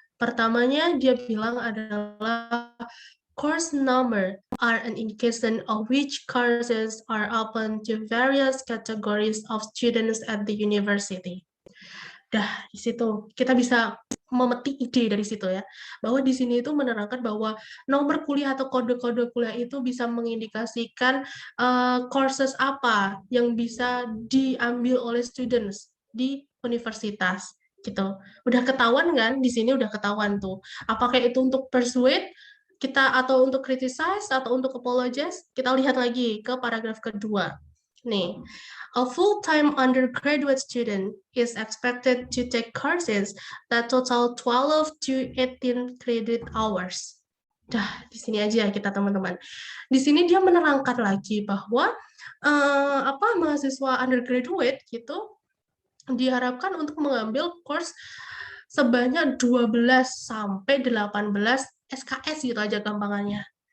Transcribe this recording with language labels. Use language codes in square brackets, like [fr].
[id] Pertamanya dia bilang adalah [en] course number are an indication of which courses are open to various categories of students at the university. [id] Dah, di situ kita bisa memetik ide dari situ ya, bahwa di sini itu menerangkan bahwa nomor kuliah atau kode-kode kuliah itu bisa mengindikasikan courses apa yang bisa diambil oleh students di universitas gitu. Udah ketahuan kan? Di sini udah ketahuan tuh. Apakah itu untuk persuade kita atau untuk criticize atau untuk apologize? Kita lihat lagi ke paragraf kedua. Nih, [en] a full-time undergraduate student is expected to take courses that total 12 to 18 credit hours. [id] Dah, di sini aja kita teman-teman. Di sini dia menerangkan lagi bahwa mahasiswa undergraduate gitu diharapkan untuk mengambil course sebanyak 12 sampai 18 SKS gitu aja gampangannya.